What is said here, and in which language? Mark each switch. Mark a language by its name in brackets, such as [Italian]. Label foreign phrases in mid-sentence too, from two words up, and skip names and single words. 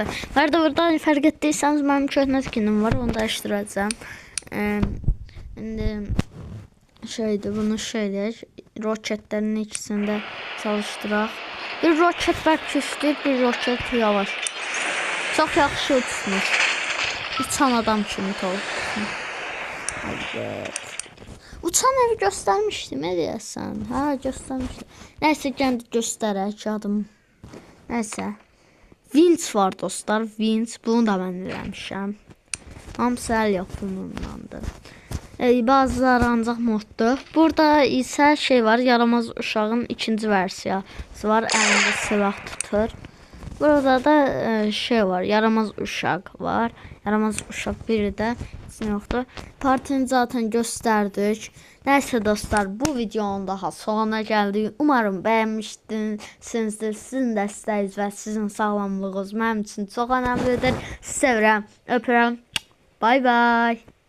[Azerbaijani] Burada fərq etdiysəniz mənim köhnə skinim var, onu dəyişdirəcəm. İndi şeydir, bunu şeydir, roketlərin ikisində çalışdıraq. Bir roket bərk güclü, bir roket yavaş. Çox yaxşı uçmuş. Uçan adam kimi olsun. [Turkish] Evet. Uçan evi göstermiştim, ne diyorsan? Ha, göstermiştim. Neyse, kendi gösterək adım. Neyse. Vinç var dostlar, Vinç. [Azerbaijani] Bunu da ben eləmişəm. Hamısı əl yapımındandır. Bazıları ancaq moddur. Burada isə şey var, yaramaz uşağın ikinci versiyası var. Əlində silah tutur. Burada da şey var, yaramaz uşaq var. Yaramaz uşaq biri də yoxdur. [Turkish] Partini zaten gösterdik. Neyse dostlar, bu videonun daha sonuna geldik. Umarım beğenmişsinizdir. [Azerbaijani] Sizin dəstəyiniz və sizin sağlamlığınız mənim üçün çox önəmlidir. Sevirəm, öpürəm. [English] Bye bye.